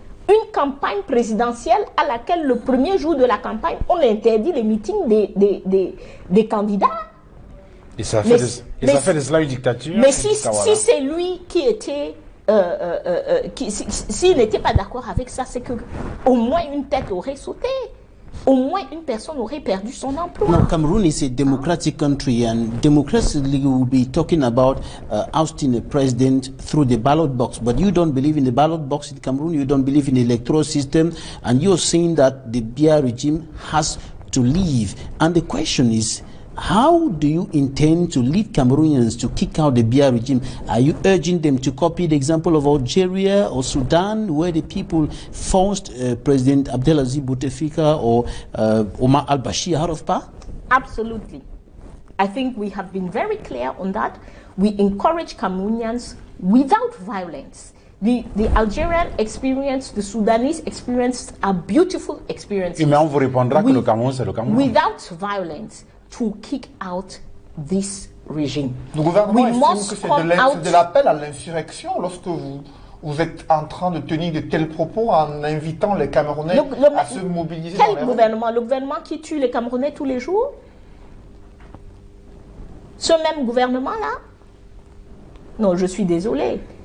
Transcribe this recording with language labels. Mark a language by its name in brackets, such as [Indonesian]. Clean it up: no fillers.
[French] Une campagne présidentielle à laquelle le premier jour de la campagne, on interdit les meetings des candidats. Et ça fait de cela une dictature. Mais si c'est lui qui était... s'il n'était pas d'accord avec ça, c'est qu'au moins une tête aurait sauté. Au moins une personne aurait perdu son emploi. [English] Now, Cameroon is a democratic country, and democracy will be talking about ousting a president through the ballot box. But you don't believe in the ballot box in Cameroon, you don't believe in the electoral system, and you're saying that the Biya regime has to leave. And the question is, how do you intend to lead Cameroonians to kick out the Biya regime? Are you urging them to copy the example of Algeria or Sudan, where the people forced President Abdelaziz Bouteflika or Omar al-Bashir out of power? Absolutely. I think we have been very clear on that. We encourage Cameroonians without violence. The Algerian experience, the Sudanese experience are beautiful experiences. [French] Mais on vous répondra que le Cameroun, c'est le Cameroun. [English] Without violence, to kick out this regime. [French] Le gouvernement estime que c'est de l'appel à l'insurrection lorsque vous êtes en train de tenir de tels propos en invitant les Camerounais à se mobiliser. Quel gouvernement? Le gouvernement qui tue les Camerounais tous les jours? Ce même gouvernement-là? Non, je suis désolée.